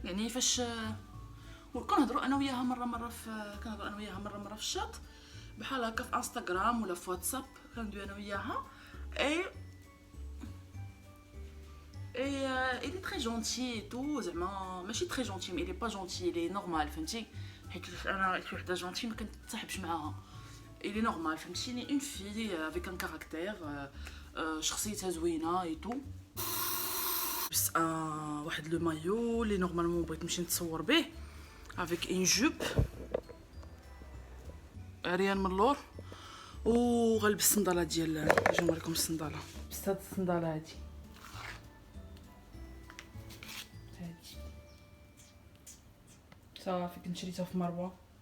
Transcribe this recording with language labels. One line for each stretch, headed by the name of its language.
Arabic: يعني فاش كنهضروا انا وياها مره في الشط بحال هكا في انستغرام ولا في واتساب، كندوي انا وياها
French: et il est très gentil et tout
Arabic: زعما ماشي
French: très gentil mais il est pas gentil, il est normal
Arabic: فهمتي. حيت انا شي وحده جونتي ما كنتصاحبش معاها.
French: il est normal
Arabic: فهمتيني،
French: une fille avec un caractère،
Arabic: شخصيتها زوينه
French: et tout.
Arabic: بس واحد لو مايو اللي نورمالمون بغيت نمشي نتصور به
French: avec une jupe
Arabic: عريان من اللور، وغنلبس الصنداله ديال نجي نوريكم الصنداله. لبست هاد الصنداله هادي صافي، كنت شريتها في مروه.